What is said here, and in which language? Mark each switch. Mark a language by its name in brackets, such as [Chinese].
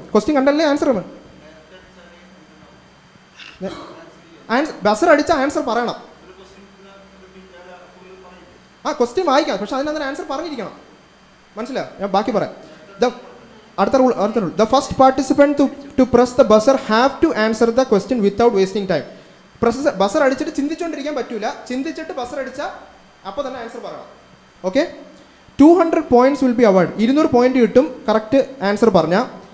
[Malayalam] Question കണ്ടല്ലേ answer buzzer അടിച്ച answer പറയണം. ക്വസ്റ്റ്യൻ വായിക്കാം, പക്ഷെ അതിനകത്ത് ആൻസർ പറഞ്ഞിരിക്കണം. മനസ്സിലായോ? ഞാൻ ബാക്കി പറയാം. അടുത്ത rule. [English] The first participant to press the buzzer have to answer the question without wasting time. [Malayalam] Buzzer അടിച്ചിട്ട് ചിന്തിച്ചുകൊണ്ടിരിക്കാൻ പറ്റൂല. ചിന്തിച്ചിട്ട് ബസർ അടിച്ചാൽ അപ്പോൾ തന്നെ ആൻസർ പറയണം. Okay. 200 [English] Points will be award. [Malayalam] 200 point കിട്ടും കറക്റ്റ് ആൻസർ പറഞ്ഞാൽ.